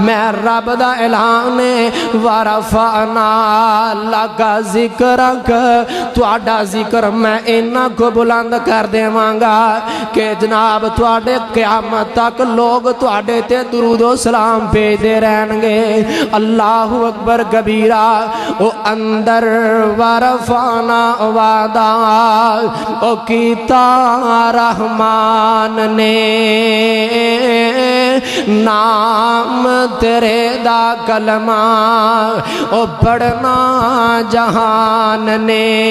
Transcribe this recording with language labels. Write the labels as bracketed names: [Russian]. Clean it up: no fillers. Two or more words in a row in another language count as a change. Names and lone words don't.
[Punjabi] میں رب دا اعلان ہے [Arabic] ورفعنا لك ذكرك, [Punjabi] تہاڈا ذکر میں اینا کو بلند کر دیواں گا کہ جناب تہاڈے قیامت تک لوگ تہاڈے تے درود و سلام بھیجدے رہن گے. [Arabic] الله أكبر كبيرا. [Punjabi] او اندر ورفعنا وعدہ او کیتا رحمان نے، نام تیرے دا کلمہ او پڑھنا جہان نے.